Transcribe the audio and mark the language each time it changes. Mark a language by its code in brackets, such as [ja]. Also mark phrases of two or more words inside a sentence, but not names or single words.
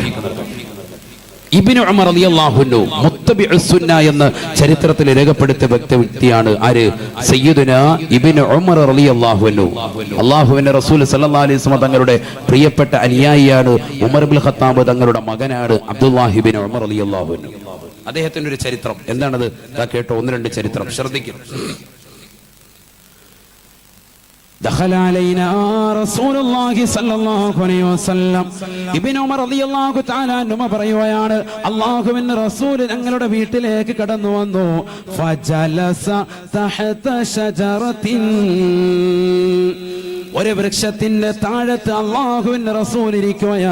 [ml] ഇബ്നു ഉമർ [ar] رضي الله عنه متبع السنة [ml] എന്ന ചരിത്രത്തിൽ രേഖപ്പെടുത്തിയ വ്യക്തിയാണ് ആര്? [ar] سيدنا ابن عمر رضي الله عنه. [ml] അല്ലാഹുവിന്റെ റസൂൽ [ar] صلى الله عليه وسلم [ml] തങ്ങളുടെ പ്രിയപ്പെട്ട അനുയായിയാണ്. ഉമർ ഇബ്നുൽ ഖത്താബ് തങ്ങളുടെ മകനാണ് അബ്ദുല്ലാഹി ഇബ്നു ഉമർ [ar] رضي الله عنه. [ml] അദ്ദേഹത്തിന്റെ ഒരു ചരിത്രം എന്താണത്? കേട്ടോ, 1-2 ചരിത്രം ശ്രദ്ധിക്കും. [ar] دخل علينا رسول الله صلى الله عليه وسلم. [ml] ഇബ്നു ഉമർ [ar] رضي الله تعالى عنه [ml] പറയുകയാണ്, അല്ലാഹുവിന്റെ റസൂൽ ഞങ്ങളുടെ വീട്ടിലേക്ക് കടന്നു വന്നു. [ar] فجلس تحت شجرة, [ml] ഒരു വൃക്ഷത്തിന്റെ താഴത്ത് അല്ലാഹുവിന്റെ റസൂൽ ഇരിക്കുകയാ.